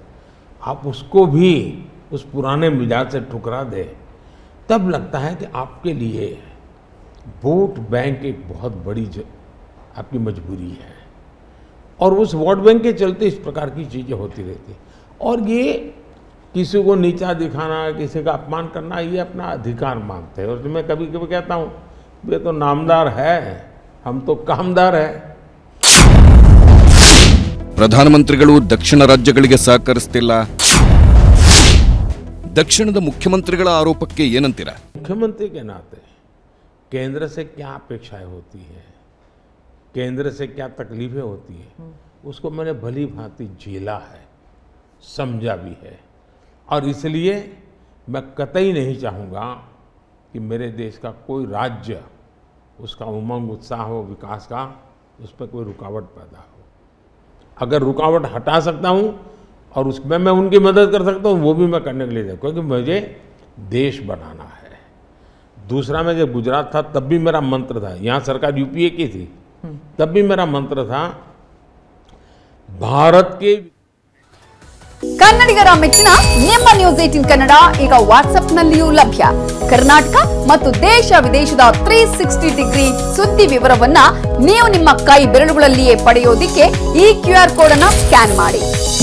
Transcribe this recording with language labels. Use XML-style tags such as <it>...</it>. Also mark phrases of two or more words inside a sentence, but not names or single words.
<hi>आप उसको भी उस पुराने मिजाज से ठुकरा दे, तब लगता है कि आपके लिए</hi> <en>vote bank</en> <hi>एक बहुत बड़ी आपकी मजबूरी है, और उस</hi> <en>vote bank</en> <hi>के चलते इस प्रकार की चीज़ें होती रहती। और ये किसी को नीचा दिखाना, किसी का अपमान करना, ये अपना अधिकार मानते हैं। और मैं कभी कभी कहता हूँ, ये तो नामदार है, हम तो कामदार है।</hi> <kn>ಪ್ರಧಾನಮಂತ್ರಿಗಳು ದಕ್ಷಿಣ ರಾಜ್ಯಗಳಿಗೆ ಸಹಕರಿಸುತ್ತಿಲ್ಲ, ದಕ್ಷಿಣದ ಮುಖ್ಯಮಂತ್ರಿಗಳ ಆರೋಪಕ್ಕೆ ಏನಂತೀರಾ?</kn> <hi>मुख्यमंत्री के नाते केंद्र से क्या अपेक्षाएं होती है, केंद्र से क्या तकलीफें होती है, उसको मैंने भली भांति झेला है, समझा भी है। और इसलिए मैं कतई नहीं चाहूँगा कि मेरे देश का कोई राज्य, उसका उमंग उत्साह हो, विकास का, उस पर कोई रुकावट पैदा हो। अगर रुकावट हटा सकता हूँ और उसमें मैं उनकी मदद कर सकता हूँ, वो भी मैं करने के लिए, क्योंकि मुझे देश बनाना है। दूसरा, मैं जब गुजरात था तब भी मेरा मंत्र था, यहाँ सरकार यूपीए की थी, तब भी मेरा मंत्र था, भारत के</hi> <kn>ಕನ್ನಡಿಗರ ಮೆಚ್ಚಿನ ನಿಮ್ಮ ನ್ಯೂಸ್ 18 ಕನ್ನಡ ಈಗ ವಾಟ್ಸ್ಆಪ್ನಲ್ಲಿಯೂ ಲಭ್ಯ। ಕರ್ನಾಟಕ ಮತ್ತು ದೇಶ ವಿದೇಶದ 360 ಡಿಗ್ರಿ ಸುದ್ದಿ ವಿವರವನ್ನ ನೀವು ನಿಮ್ಮ ಕೈ ಬೆರಳುಗಳಲ್ಲಿಯೇ ಪಡೆಯೋದಿಕ್ಕೆ ಈ</kn> <en>QR code</en> <kn>ಅನ್ನ ಸ್ಕ್ಯಾನ್ ಮಾಡಿ.</kn>